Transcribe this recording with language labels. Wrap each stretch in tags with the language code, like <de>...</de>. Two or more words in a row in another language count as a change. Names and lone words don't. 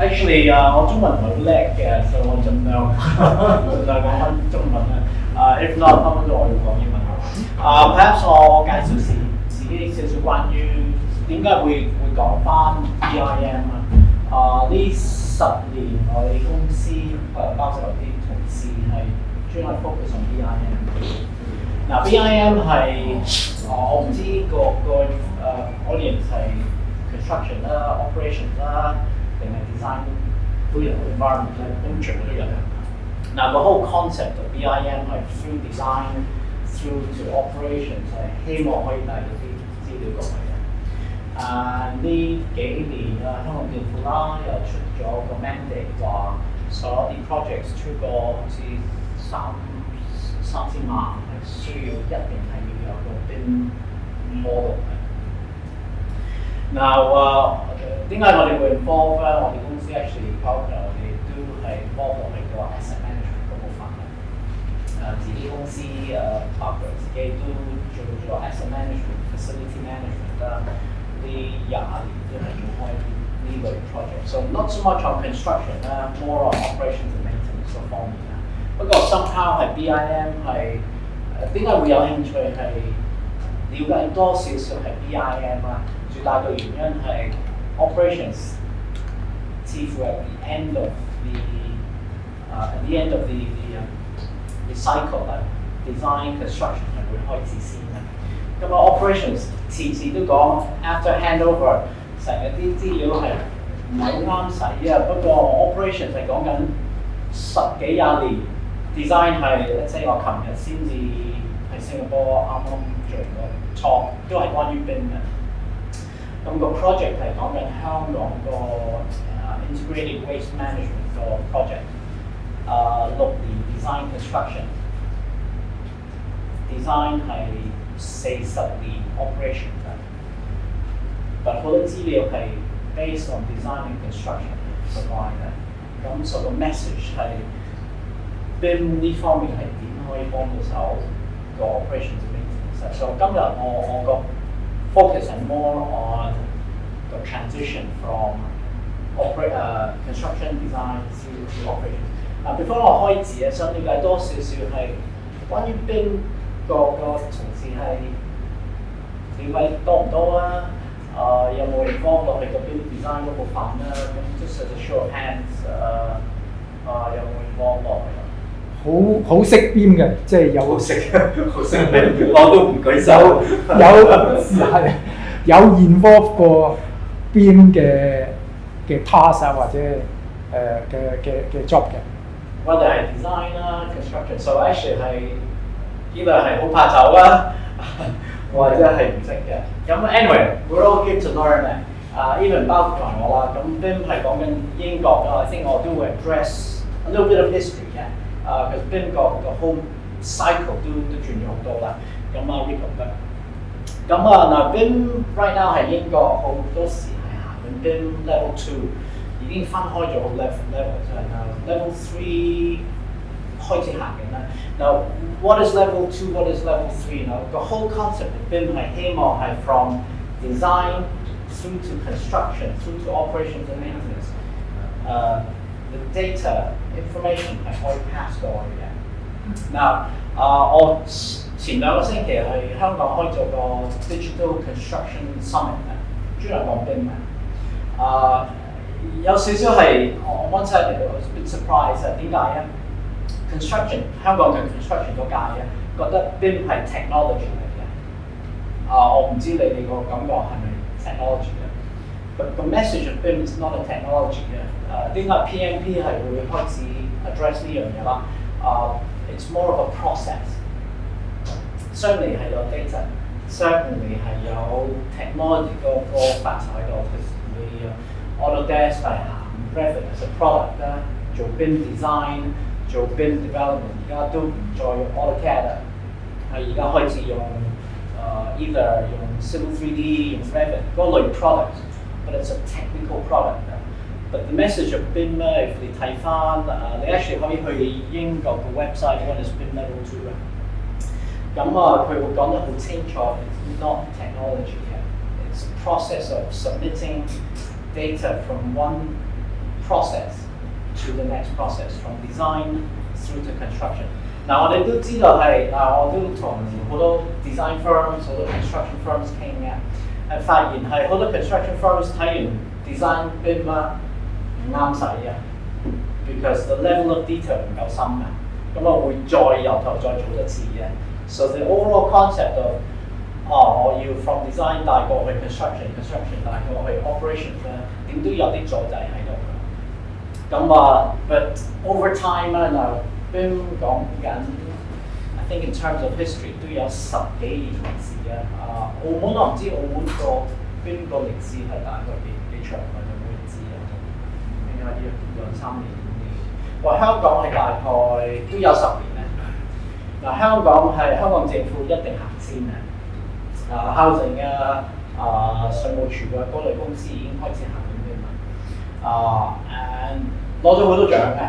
<yue>actually 我中文唔係好叻嘅，所以我盡量講翻中文啦。</yue> <en>if not，</en> <yue>分分鐘我要講英文。perhaps 我介紹自己少少關於點解會講翻 BIM 啊。呢10年我哋公司包括有啲同事係專係</yue> <en>focus on BIM。</en> <yue>嗱 BIM 係我唔知個audience 係 construction 啦、operations 啦，定係 design 都有 environment 咧，咁全部都有。嗱個</yue> <en>whole concept of BIM</en> <yue>係</yue> <en>through design through to operations</en> <yue>係希望可以帶到啲資料過去嘅。呢幾年香港政府啦又出咗個 mandate 話所有啲 projects 超過好似3000萬係需要一定係要有個</yue> <en>BIM model</en> <yue>嘅。Now 點解我哋會 involve 咧？我哋公司 actually 包括我哋都係 involve 落去個</yue> <en>asset management</en> <yue>嗰部分嘅。自己公司包括自己都做咗</yue> <en>asset management、 facility management</en> <yue>啦。呢20年都係做開呢類 project。</yue> <en>So not so much on construction</en> <yue>啦 ，</yue> <en>more on operations and maintenance</en> <yue>嗰方面啦。不過 somehow 係 BIM 係點解會有興趣係了解多少少係 BIM 啊？最大嘅原因係 operations 似乎</yue> <en>at the end of the cycle</en> <yue>啦 ，</yue> <en>design construction</en> <yue>係會開始先嘅。咁operations 次次都講</yue> <en>after handover</en> <yue>成日啲資料係唔係好啱使啊。不過 operations 係講緊10幾20年 ，design 係</yue> <en>let's say</en> <yue>我琴日先至喺新加坡啱啱做個 talk 都係關於 BIM 嘅。咁個 project 係講緊香港個</yue> <en>integrated waste management</en> <yue>個 project， 6年</yue> <en>design construction，</en> <yue>design 係40年 operation 嘅，但好多資料係</yue> <en>based on design and construction provide</en> <yue>嘅。咁所以個 message 係 BIM 呢方面係點可以幫到手個</yue> <en>operations and maintenance。</en> <yue>所以今日我個</yue> <en>focus on more on the transition from construction design to operations。</en> <yue>before 我開始想了解多少少係關於 BIM 個從事係了解多唔多啊？有冇 involve 落去個</yue> <en>BIM design</en> <yue>嗰部分啦？</yue> <en>咁 just as a show of hands，</en> <yue>有冇 involve 落去？好識 BIM 嘅，即係有識我都唔舉手。有 involve 過 BIM 嘅 task 啊，或者嘅 job 嘅。我哋係 design 啦 ，construction，</yue> <en>so actually</en> <yue>係呢個係好怕醜啦，或者係唔識嘅。咁 anyway，</yue> <en>we're all good to learn</en> <yue>嘅。even 包括埋我啦，咁 BIM 係講緊英國啦 ，</yue> <en>I think</en> <yue>我都會</yue> <en>address a little bit of history</en> <yue>嘅。because BIM 個</yue> <en>whole cycle</en> <yue>都轉咗好多啦。咁呢個得。咁嗱 BIM</yue> <en>right now</en> <yue>係英國好多時係行緊</yue> <en>BIM level 2，</en> <yue>已經分開咗 level 即係level 3開始行緊啦。</yue> <en>Now what is level 2? What is level 3? Now the whole concept of BIM</en> <yue>係希望係</yue> <en>from design through to construction through to operations and maintenance。The data information</en> <yue>係可以 pass 過去嘅。</yue> <en>Now</en> <yue>我前2個星期喺香港開咗個</yue> <en>Digital Construction Summit</en> <yue>嘅，專係講 BIM 嘅。有少少係我</yue> <en>one side</en> <yue>嚟到</yue> <en>a bit surprise</en> <yue>啊，點解咧 ？Construction 香港嘅 construction 嗰界咧，覺得 BIM 係 technology 嚟嘅。我唔知你哋個感覺係咪 technology 嘅？個</yue> <en>message of BIM is not a technology</en> <yue>嘅。點解 PMP 係會開始 address 呢樣嘢啦 ？</yue> <en>It's more of a process。</en> <yue>Certainly 係有 data，certainly 係有 technology 個範疇喺度。你Autodesk 係行</yue> <en>Revit as a product</en> <yue>啦，做</yue> <en>BIM design，</en> <yue>做</yue> <en>BIM development，</en> <yue>而家都唔再用 AutoCAD 啦，而家開始用either 用 Civil 3D 用 Revit 嗰類 product，</yue> <en>but it's a technical product。 But the message of BIM</en> <yue>咧，你睇翻你 actually 可以去英國個 website，</yue> <en>what is BIM level 2</en> <yue>咧？咁佢會講得好清楚</yue> <en>，it's not technology 嘅 ，it's a process of submitting data from one process to the next process from design through to construction。</en> <yue>嗱，我哋都知道係我都同好多</yue> <en>design firms、</en> <yue>好多</yue> <en>construction firms</en> <yue>傾嘅，係發現係好多</yue> <en>construction firms</en> <yue>睇完</yue> <en>design BIM</en> <yue>啦唔啱使嘅 ，</yue> <en>because the level of detail</en> <yue>唔夠深嘅，咁啊會再由頭再做一次嘅。</yue> <en>So the overall concept of</en> <yue>我要</yue> <en>from design</en> <yue>帶過去 construction 帶過去 operations 咧，點都有啲阻滯喺度嘅。咁</yue> <en>but over time</en> <yue>咧嗱。BIM 講緊 ，</yue> <en>I think in terms of history</en> <yue>都有10幾年歷史嘅。澳門我唔知澳門個 BIM 個歷史係大概幾長，我就冇人知啊。應該要2-3年。話香港係大概都有10年咧。嗱，香港政府一定行先嘅。housing 稅務處嘅嗰類公司已經開始行緊 BIM 啦。and 攞咗好多獎嘅。</yue>